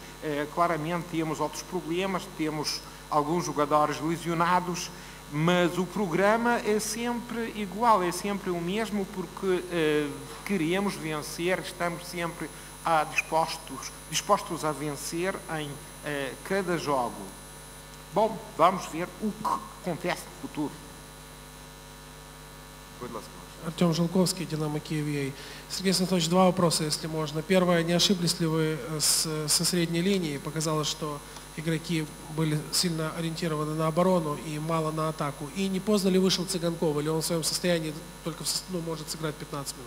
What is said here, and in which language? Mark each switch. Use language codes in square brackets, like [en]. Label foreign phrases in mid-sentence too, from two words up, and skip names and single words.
[pt] Claramente temos outros problemas, temos alguns jogadores lesionados, mas o programa é sempre igual, é sempre o mesmo, porque queremos vencer, estamos sempre dispostos a vencer em cada jogo. Bom, vamos ver o que acontece no futuro. [ru] Артем Жилковский, Динамо Киев. Сергей Анатольевич, 2 вопроса, если можно. Первое, не ошиблись ли вы со средней линии? Показалось, что игроки были сильно ориентированы на оборону и мало на атаку. И не поздно ли вышел Цыганков, или он в своем состоянии только может сыграть 15 минут?